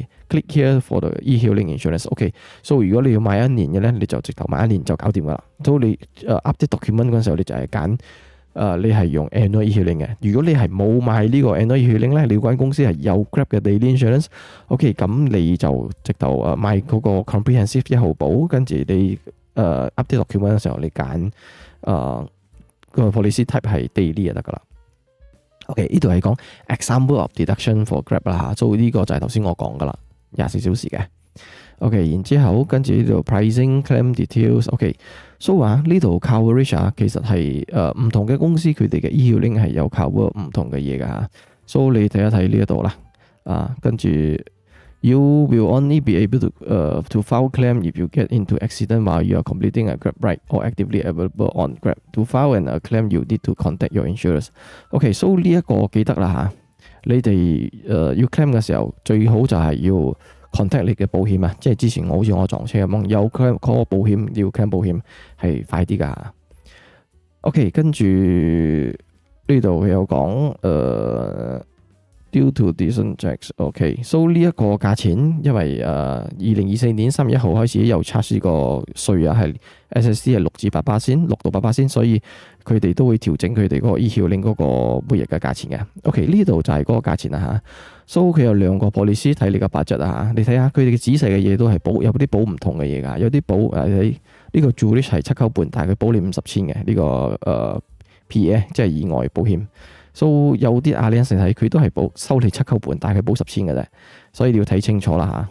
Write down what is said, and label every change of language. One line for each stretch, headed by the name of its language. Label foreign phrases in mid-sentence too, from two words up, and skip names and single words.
English: Click here for the e-hailing insurance. OK，so
Cantonese: 如果你要買1年嘅咧，你就直頭買1年就搞掂噶啦。所以你
English: update document
Cantonese: 嗰陣時候，你就係揀你係用
English: annual e-hailing
Cantonese: 嘅。如果你係冇買呢個
English: annual e-hailing
Cantonese: 咧，你間公司係有 Grab 嘅
English: daily insurance。
Cantonese: OK，咁你就直頭買嗰個 comprehensive 1號保，跟住你
English: update document
Cantonese: 嘅時候，你揀個
English: policy type
Cantonese: 係 daily 就得噶啦。OK， 呢度係講
English: example of deduction for Grab
Cantonese: 啦嚇，所以呢個就係頭先我講噶啦，24小時嘅。OK， 然之後跟住呢度
English: pricing claim details。 OK，so
Cantonese: 呢度 coverage 其實係唔同嘅公司佢哋嘅 e-hailing 係有 cover 唔同嘅嘢噶嚇。So 你睇一睇呢一度啦，跟住。
English: You will only be able to file claim if you get into accident while you are completing a Grab ride or actively available on Grab.
Cantonese: To file a claim, you need to contact your insurers.
English: OK，so
Cantonese: 呢一個記得啦嚇，你哋要 claim 嘅時候，最好就係要 contact 你嘅保險啊，即係之前好似我撞車咁，有
English: claim call
Cantonese: 保險，要 claim 保險係快啲㗎。OK， 跟住呢度有講
English: due to decent checks。 OK，so
Cantonese: 呢一個價錢，因為2024年3月1號開始又測試個稅係 SSD 係6至8%，6到8%，所以佢哋都會調整佢哋嗰個 e-hailing 嗰個每日嘅價錢嘅。OK，呢度就係嗰個價錢啦嚇。So 佢有2個 policy 睇你個 budget啊，你睇下佢哋嘅仔細嘅嘢都係保，有啲保唔同嘅嘢㗎，有啲保你呢個 Zurich 係7.5，但係佢保你50千嘅呢個PA 即係意外保險。So 有啲Allianz睇佢都係收你7.5，但係佢保10千嘅啫，所以你要睇清楚啦嚇。